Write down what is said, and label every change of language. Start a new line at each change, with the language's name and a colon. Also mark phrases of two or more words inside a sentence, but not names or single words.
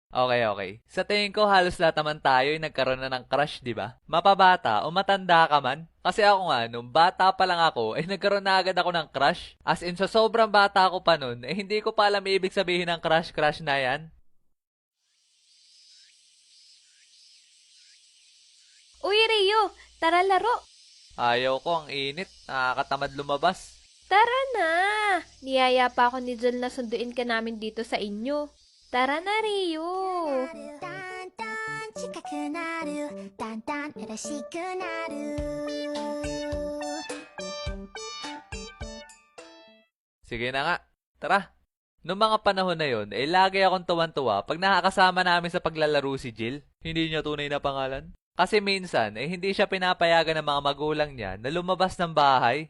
English: Okay, okay.
Filipino: Sa tingin ko halos lahat naman tayo ay nagkaroon na ng crush, di ba? Mapabata o matanda ka man. Kasi ako nga, nung bata pa lang ako, ay nagkaroon na agad ako ng crush.
English: As in,
Filipino: sa sobrang bata ako pa nun, eh hindi ko pa alam ibig sabihin ng crush-crush na yan. Uy, Rio! Tara laro! Ayaw ko, ang init. Nakakatamad lumabas. Tara na! Niyaya pa ako ni Jel na sunduin ka namin dito sa inyo. Tara na, Rio!
Japanese: だんだん近くなるだんだん嬉しくなる
Filipino: Sige na nga. Tara. Noong mga panahon na yon, eh lagi akong tuwan-tuwa pag nakakasama namin sa paglalaro si Jill. Hindi niya tunay na pangalan. Kasi minsan, eh hindi siya pinapayagan ng mga magulang niya na lumabas ng bahay.